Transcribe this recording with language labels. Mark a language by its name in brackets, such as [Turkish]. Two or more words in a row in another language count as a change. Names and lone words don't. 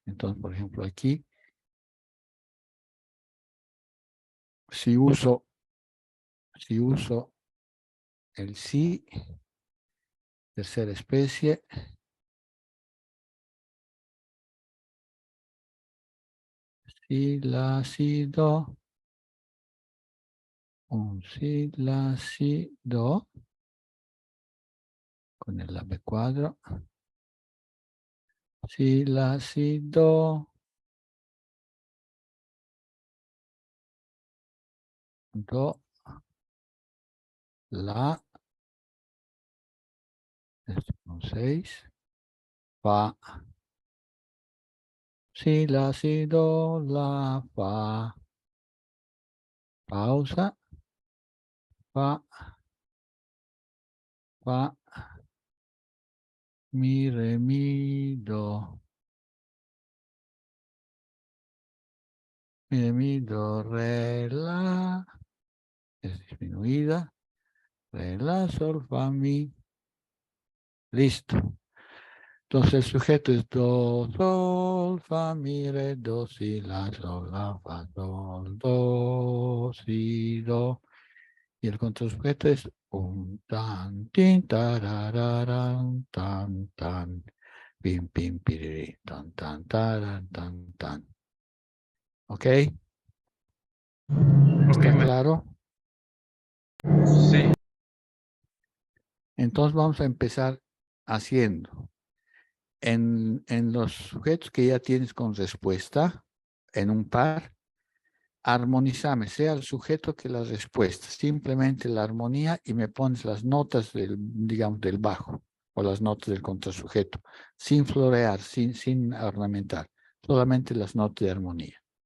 [Spanish] Entonces, por ejemplo, aquí, si uso el si, tercera especie, si, la, si, do, un si, la, si, do, con el ave cuadro, si, la, si, do, do, la, este con 6, fa, si, la, si, do, la, fa, pausa, fa, fa, mi, re, mi, do, mi, re, mi, do, re, la, es disminuida, re, la, sol, fa, mi, listo. Entonces el sujeto es do, sol, fa, mi, re, do, si, la, sol, la, fa, sol, do, si, do. Y el contrasujeto es un tan, tin, tarararán, tan, tan, pim, pim, piriri, tan, tan, taran, tan, tan. ¿Ok? ¿Está claro? Sí. Entonces vamos a empezar haciendo. En los sujetos que ya tienes con respuesta, en un par, armonizame, sea el sujeto que la respuesta, simplemente la armonía y me pones las notas del, digamos, del bajo o las notas del contrasujeto, sin florear, sin ornamentar, solamente las notas de armonía.